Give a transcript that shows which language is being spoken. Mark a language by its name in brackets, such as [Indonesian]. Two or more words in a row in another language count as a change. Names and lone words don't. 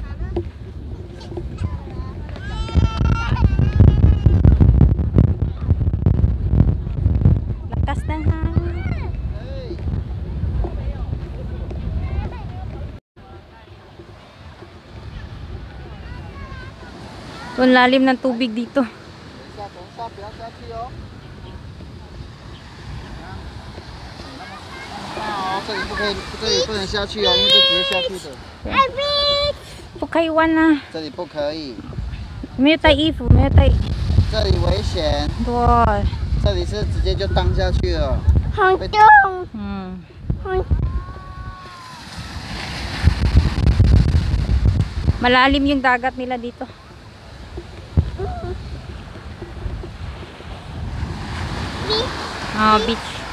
[Filipino] Lakas ng hangin. So, ang lalim ng tubig dito. [Chinese] 等一下，不要下去哦。哦，这里不可以，这里不能下去哦，因为这直接下去的。 [Filipino] Pukaywan na. [Chinese] 这里不可以， [Filipino] May tayo ifo, may tayo. [Chinese] 这里危险， [Filipino] Doon. [Chinese] 这里是直接就荡下去了。 Hmm. [Filipino] Malalim yung dagat nila dito. Ah, beach.